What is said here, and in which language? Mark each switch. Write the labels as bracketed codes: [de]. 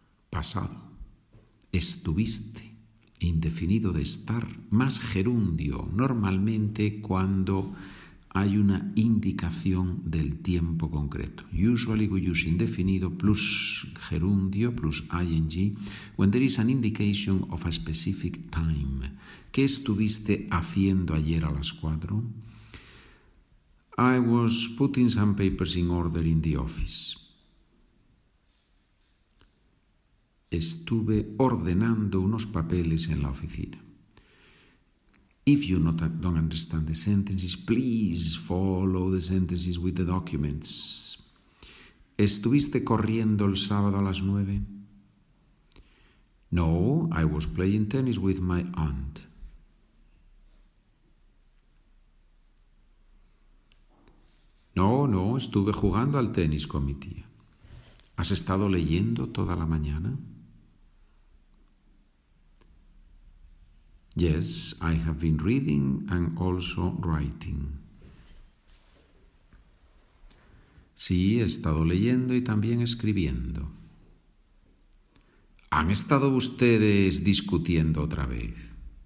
[es] Pasado. Estuviste, indefinido de estar, más gerundio, normalmente cuando hay una indicación del tiempo concreto. [en] Usually we use indefinido plus gerundio plus ing when there is an indication of a specific time. [es] ¿Qué estuviste haciendo ayer a las 4? [en] I was putting some papers in order in the office. [es] Estuve ordenando unos papeles en la oficina. [en] If you don't understand the sentences, please follow the sentences with the documents. [es] ¿Estuviste corriendo el sábado a las 9? [en] No, I was playing tennis with my aunt. [es] No, estuve jugando al tenis con mi tía. ¿Has estado leyendo toda la mañana? [en] Yes, I have been reading and also writing. [es] Sí, he estado leyendo y también escribiendo. ¿Han estado ustedes discutiendo otra vez?